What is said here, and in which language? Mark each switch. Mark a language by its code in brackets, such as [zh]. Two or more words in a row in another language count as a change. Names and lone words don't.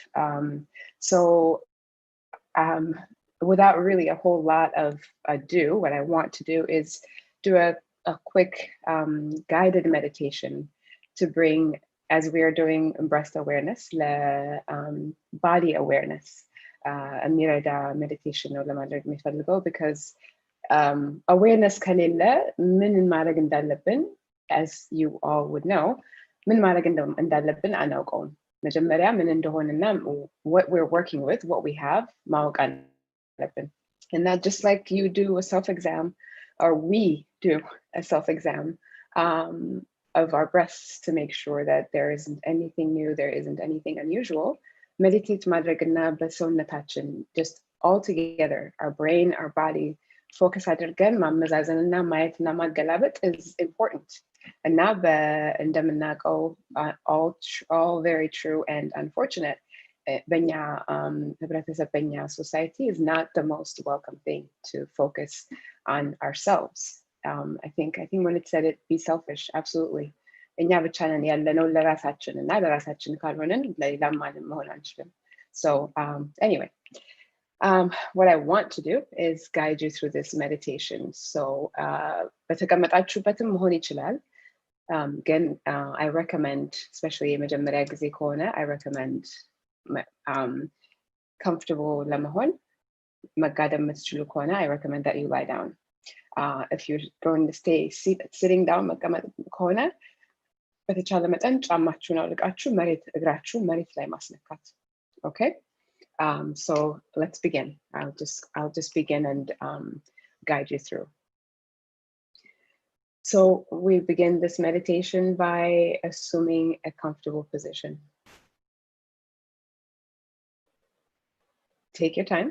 [en] So without really a whole lot of ado, what I want to do is do a quick guided meditation to bring, as we are doing breast awareness, body awareness. [am] የሚረዳ meditation ነው ለማድረግ የሚፈልገው [en] because awareness [am] ከሌለ ምን ማድረግ እንዳለብን, [en] as you all would know, [am] ምን ማድረግ እንዳለብን አናውቀውም። መጀመሪያ ምን እንደሆነና [en] what we're working with, what we have [am] ማወቅ አለብን። [en] And that just like you do a self-exam, or we do a self-exam of our breasts to make sure that there isn't anything new, there isn't anything unusual. [am] Meditate madrigna በሰውነታችን, [en] just all together, our brain, our body, focus [am] አድርገን ማመዛዘንና ማየትና ማገላበጥ [en] is important. [am] እና እንደምናውቀው [en] all very true and unfortunate, [am] በኛ ህብረተሰብ, በኛ [en] society is not the most welcome thing to focus on ourselves. I think when it said it, be selfish, absolutely. [am] እኛ ብቻ ነን ያለነው ለራሳችን እና ለራሳችን ካልሆነን ለሌላም ማንም መሆን አንችልም። [en] So anyway, what I want to do is guide you through this meditation. [am] So በተቀመጣችሁበትም መሆን ይችላል። [en] Again, I recommend, especially [am] የመጀመሪያ ጊዜ ከሆነ, [en] I recommend comfortable [am] ለመሆን መጋደም የምትችሉ ከሆነ [en] I recommend that you lie down. If you're going to stay sitting down [am] መቀመጥ ከሆነ በተቻለ መጠን ጫማችሁን አውልቃችሁ እግራችሁ መሬት ላይ ማስነካት. [en] Okay? So let's begin. I'll just begin and guide you through. So we begin this meditation by assuming a comfortable position. Take your time.